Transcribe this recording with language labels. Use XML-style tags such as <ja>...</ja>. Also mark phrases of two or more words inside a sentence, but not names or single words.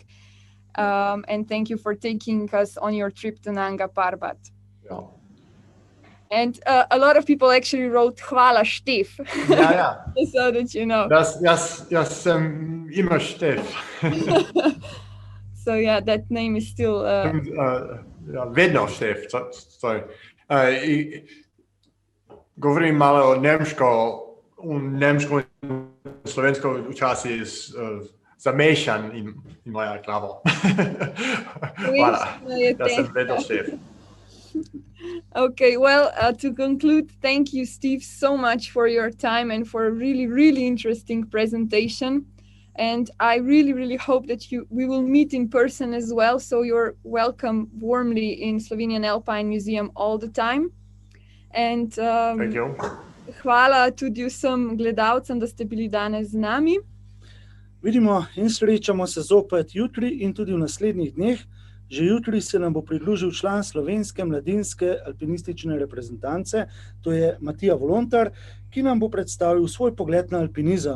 <en>And thank you for taking us on your trip to Nanga Parbat. Yeah. And a lot of people actually wrote hvala Štef. Yeah. Just so that you know. Yes, immer Štef. So yeah, that name is still...</en> <sl>Vedno Štef, sorry. Govorim malo nemško in slovensko včasih zamešan in moja glavo. Hvala. Ja sem vedno Štef.</sl> <en>Okay, well, to conclude, thank you, Steve, so much for your time and for a really, really interesting presentation. And I really, really hope that we will meet in person as well. So you're welcome warmly in Slovenian Alpine Museum all the time. And Thank you.</en> <sl>Hvala tudi vsem gledalcem, da ste bili danes z nami. Vidimo in srečamo se zopet jutri in tudi v naslednjih dneh. Že jutri se nam bo pridružil član slovenske mladinske alpinistične reprezentance, to je Matija Volontar, ki nam bo predstavil svoj pogled na alpinizem.</sl>